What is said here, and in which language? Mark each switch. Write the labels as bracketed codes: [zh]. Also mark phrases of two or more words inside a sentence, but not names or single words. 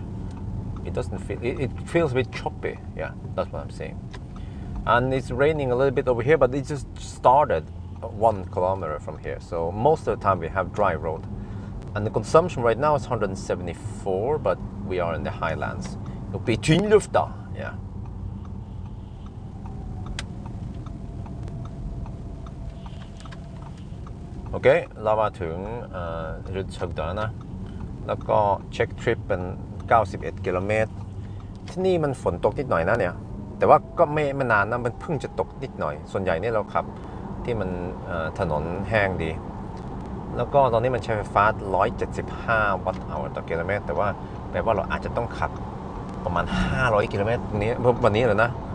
[en] It doesn't feel, it feels a bit choppy. Yeah, that's what I'm saying. And it's raining a little bit over here, but it just started 1 kilometer from here, so most of the time we have dry road, and the consumption right now is 174, but we are in the highlands. [no] Oppe I tynnlufta, [th] yeah. Ok, [no] la meg [th] ถึงRudshøgdaนะแล้วก็เช็คทริปเป็น91กิโลเมตรที่ นี่มันฝนตกนิดหน่อยนะเนี่ยแต่ว่าก็ไม่นานนะมันเพิ่งจะตกนิดหน่อยส่วนใหญ่เนี่ยเราขับที่มันถนนแห้งดีแล้วก็ตอนนี้มันใช้ไฟฟ้า175วัตต์เอาต่อกิโลเมตรแต่ว่าแปลว่าเราอาจจะต้องขับประมาณ500กิโลเมตรนี้วันนี้เลยนะ